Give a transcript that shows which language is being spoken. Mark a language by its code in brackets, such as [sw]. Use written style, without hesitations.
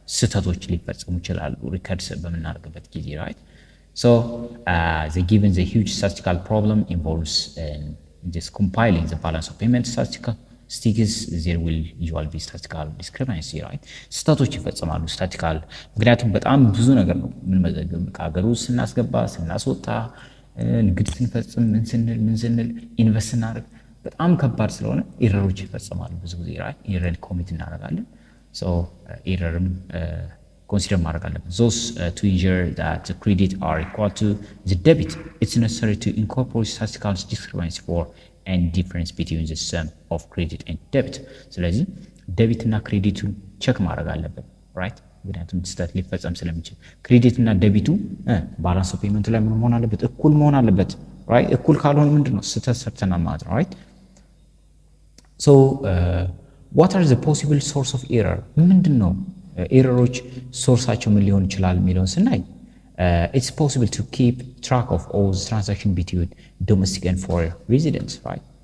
[am] ስህተቶች ሊፈጸሙ ይችላሉ ሪከርድስ በምናደርግበት ጊዜ, right? [en] so the given the huge statistical problem involves just compiling the balance of payment statistics, there will usually be statistical discrepancy, right? [am] ስህተቶች ይፈጸማሉ ስታቲካል፣ ምክንያቱም በጣም ብዙ ነገር ነው ምን መዘገብ ከሀገሩ ስናስገባ ስናስወጣ ንግድ ስንፈጽም ምን ስንል ኢንቨስት እናደርግ በጣም ከባድ ስለሆነ ኤረሮች ይፈጸማሉ ብዙ ጊዜ, right? ኤረር ኮሚት እናደርጋለን። [en] so [am] ኤረርም consider ማድረግ አለብን። [en] those to ensure that the credit are equal to the debit, it's necessary to incorporate statistical discrepancy for and difference between the sum of credit and debit. [am] ስለዚህ ዴቢት እና ክሬዲቱን ቼክ ማድረግ አለብን, right? ምክንያቱም ስህተት ሊፈጸም ስለሚችል ክሬዲት እና ዴቢቱ ባላንስ ኦፍ ፔመንት ላይ ምን መሆን አለበት? እኩል መሆን አለበት, right? እኩል ካልሆነ ምንድነው ስህተት ሰርተናል ማለት ነው, right? so [en] what are the possible source of error [am] ምንድነው ኤረሮች ሶርሳቸው ምን ሊሆን ይችላል የሚለውን ስናይ [en] it's possible to keep track of all the transaction between domestic and foreign residents, right?